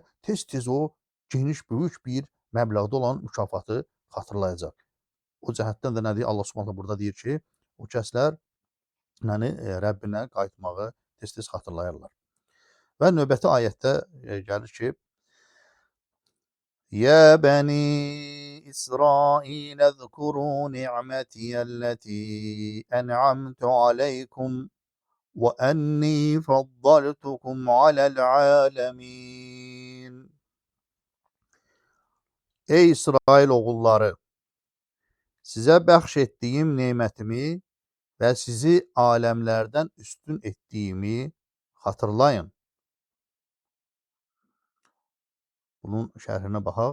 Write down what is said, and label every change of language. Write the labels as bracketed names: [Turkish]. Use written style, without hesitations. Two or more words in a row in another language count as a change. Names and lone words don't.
[Azerbaijani] Tez-tez o geniş, böyük bir məbləğdə olan mükafatı xatırlayacaq. O cəhətdən də nə deyir? Allah Subhanahu burada deyir ki, o kəslər yəni Rəbbinə qayıtmağı tez-tez xatırlayırlar. Və növbəti ayətdə gəlir ki, [Arabic] يا بني إسرائيل اذكروا نعمتي التي أنعمت عليكم وأني فضلتكم على العالمين. [Azerbaijani] Ey İsrail oğulları, sizə bəxş etdiyim nemətimi və sizi aləmlərdən üstün etdiyimi xatırlayın. Bunun şərhinə baxaq.